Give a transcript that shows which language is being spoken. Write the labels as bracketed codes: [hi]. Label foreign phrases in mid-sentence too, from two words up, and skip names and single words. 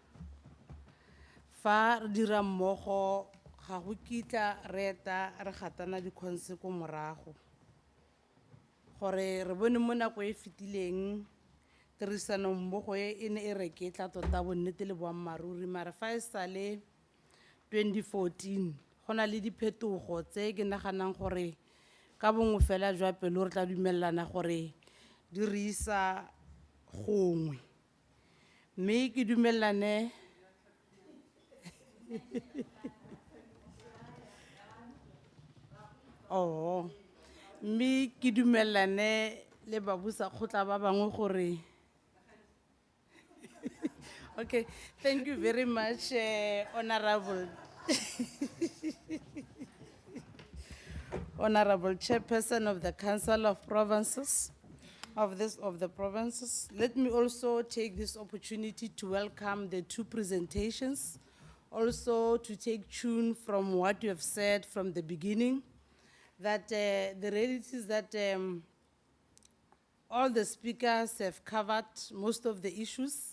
[tn] Fa re dira mmogo ga go kitla re eta re gatana dikhonse ko morago, gore re bone mo nako e fetileng tirisano mmogo e ne e reketla tota bonnete le boammaruri, mara fa e sale 2014 go na le diphetogo tse ke naganang gore ka bongwe fela jwa pelo re tla dumelana gore di re isa gongwe. Mme ke dumelane mme ke dumelane le babusa kgotla ba bangwe gore [en] okay, thank you very much, Honorable Honorable Chairperson of the Council of Provinces, of the provinces. Let me also take this opportunity to welcome the two presentations, also to take tune from what you have said from the beginning, that the reality is that all the speakers have covered most of the issues.